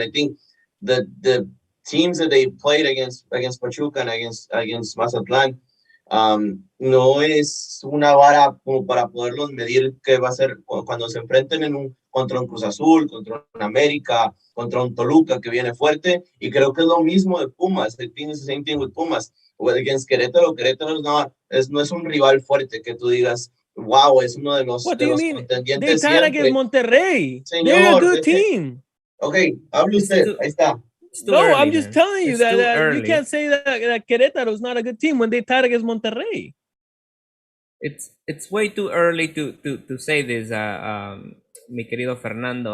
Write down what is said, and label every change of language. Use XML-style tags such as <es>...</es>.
<en>I think the teams that they played against Pachuca and against Mazatlán</en> <es>no es una vara como para poderlos medir que va a ser cuando se enfrenten contra un Cruz Azul, contra un América, contra un Toluca que viene fuerte, y creo que es lo mismo de Pumas.</es> <en>I think it's the same thing with Pumas.</en> <es>Against Querétaro no es un rival fuerte que tú digas, wow, es uno de los contendientes.</es> <en>They tied against Monterrey.</en> <es>Señor,</es> <en>they're a good team.</en> <es>Okay, hable usted. Ahí está.</es> <en>No, early, I'm just telling you that you can't say that Querétaro is not a good team when they tied against Monterrey. It's way too early to say this,</en> <es>mi querido Fernando.</es>